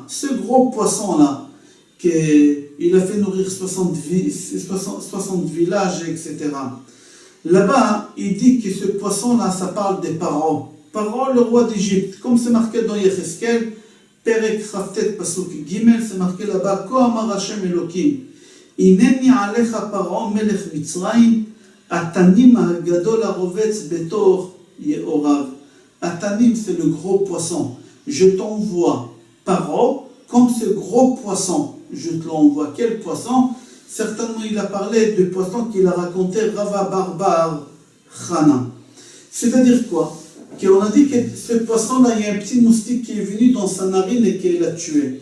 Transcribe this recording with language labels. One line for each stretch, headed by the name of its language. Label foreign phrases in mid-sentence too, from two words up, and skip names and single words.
French: Ce gros poisson-là, il a fait nourrir 60 villages, etc. Là-bas, il dit que ce poisson-là, ça parle des Paro. Paro, le roi d'Égypte. Comme c'est marqué dans Yecheskel,
Hebrew: פרק כ"ט פסוק ג,
French: c'est marqué là-bas,
Hebrew: כה אמר השם אלוקים. הנני עליך פרעה מלך מצרים, התנים הגדול הרבץ בתוך יאריו.
French: Atanim, c'est le gros poisson. Je t'envoie Paro comme ce gros poisson. Je te l'envoie. Quel poisson? Certainement, il a parlé du poisson qu'il a raconté Rava bar Chana. C'est-à-dire quoi? Qu'on a dit que ce poisson-là, il y a un petit moustique qui est venu dans sa narine et qui l'a tué.